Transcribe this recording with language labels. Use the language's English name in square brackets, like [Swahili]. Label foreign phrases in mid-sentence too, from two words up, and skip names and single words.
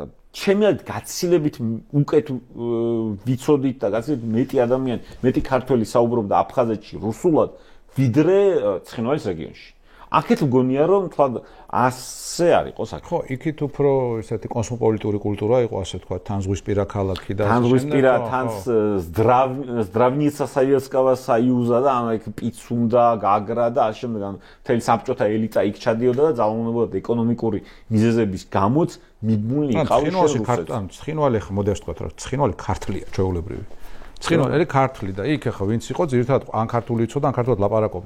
[Georgian] ჩემი გაცილებით უკეთ ვიცოდით და გაცილებით მეტი ადამიანი, მეტი ქართველი საუბრობდა აფხაზეთში რუსულად, ვიდრე ცხინვალის რეგიონში. აქეთ მგონია რომ თქვა ასე არ იყო საქმე. ხო, იქით უფრო ესეთი კოსმოპოლიტური კულტურა იყო, ასე თქვა, თანზღვისპირა ქალაქი და თანზღვისპირა, [Russian] здравница советского союза [Georgian] და ამ იქ პიცუნდა, გაგრა და ასე შემდეგ, ან მთელი საბჭოთა ელიტა იქ ჩადიოდა და ძალაუნებოდა ეკონომიკური მიზეზების გამოც მიბმული იყავი რუსეთს. ცხინვალი ხა მოდი ასე თქვა, რომ ცხინვალი ქართლია, ჩვეულებრივი. ცხინვალი ქართლი და იქ ხა ვინც იყო, ძირითადად ან ქართული იცოდა, ან ქართულად ლაპარაკობდა.